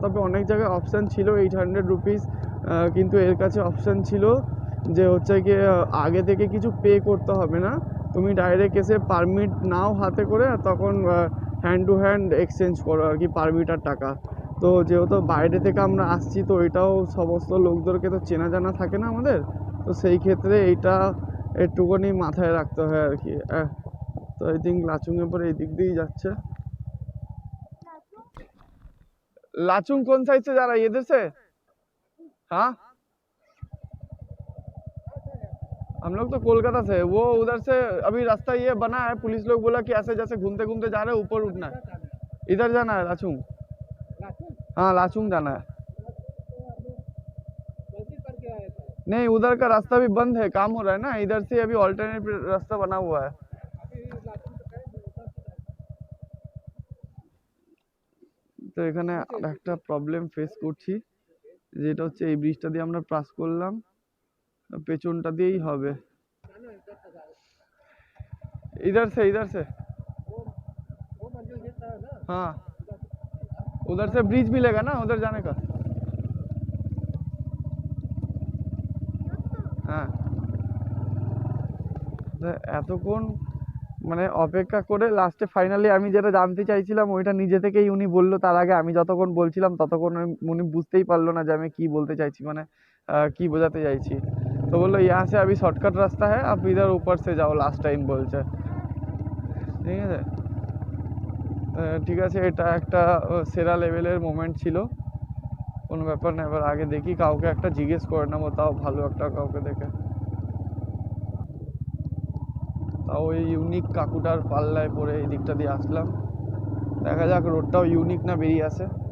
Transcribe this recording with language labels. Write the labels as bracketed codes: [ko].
[bn] তবে অনেক জায়গায় অপশান ছিল 800 রুপিস, কিন্তু এর কাছে অপশান ছিল যে হচ্ছে গিয়ে আগে থেকে কিছু পে করতে হবে না, তুমি ডাইরেক্ট এসে পারমিট নাও হাতে করে, আর তখন হ্যান্ড টু হ্যান্ড এক্সচেঞ্জ করো আর কি পারমিট আর টাকা। তো যেহেতু বাইরে থেকে আমরা আসছি, তো এটাও সমস্ত লোকদেরকে তো চেনা জানা থাকে না আমাদের, তো সেই ক্ষেত্রে এইটা একটুখানি মাথায় রাখতে হয় আর কি। তো আই থিঙ্ক লাচুংয়ের পরে এই দিক দিয়েই যাচ্ছে। [hi] लाचुंग कौन साइड से जा रहा है, इधर से? हाँ, हम लोग तो कोलकाता से, वो उधर से अभी रास्ता ये बना है, पुलिस लोग बोला कि ऐसे जैसे घूमते घूमते जा रहे हैं, ऊपर उठना है, इधर जाना है लाचुंग। हाँ, लाचुंग जाना है। नहीं, उधर का रास्ता भी बंद है, काम हो रहा है ना, इधर से अभी ऑल्टरनेट रास्ता बना हुआ है। [bn] তো এখানে আরেকটা প্রবলেম ফেস করছি, যেটা হচ্ছে এই ব্রিজটা দিয়ে আমরা পাস করলাম, পেছনটা দিয়েই হবে। [hi] इधर से हाँ, उधर से ब्रिज मिलेगा ना उधर जाने का। [bn] হ্যাঁ, এতক্ষণ মানে অপেক্ষা করে লাস্টে ফাইনালি আমি যেটা জানতে চাইছিলাম ওইটা নিজে থেকেই উনি বললো। তার আগে আমি যতক্ষণ বলছিলাম ততক্ষণ উনি বুঝতেই পারলো না যে আমি কি বলতে চাইছি, মানে কি বোঝাতে চাইছি। তো বললো [hi] यहाँ से अभी शॉर्टकट रास्ता है, आप इधर ऊपर से जाओ, [bn] লাস্ট টাইম বলছে। ঠিক আছে, ঠিক আছে, এটা একটা সেরা লেভেলের মোমেন্ট ছিল, কোনো ব্যাপার না। এবার আগে দেখি কাউকে একটা জিজ্ঞেস করে নেবো, তাও ভালো একটা কাউকে দেখে। তাও ওই ইউনিক কাকুটার পাল্লায় পরে এই দিকটা দিয়ে আসলাম, দেখা যাক রোডটাও ইউনিক না বেরিয়ে আসে।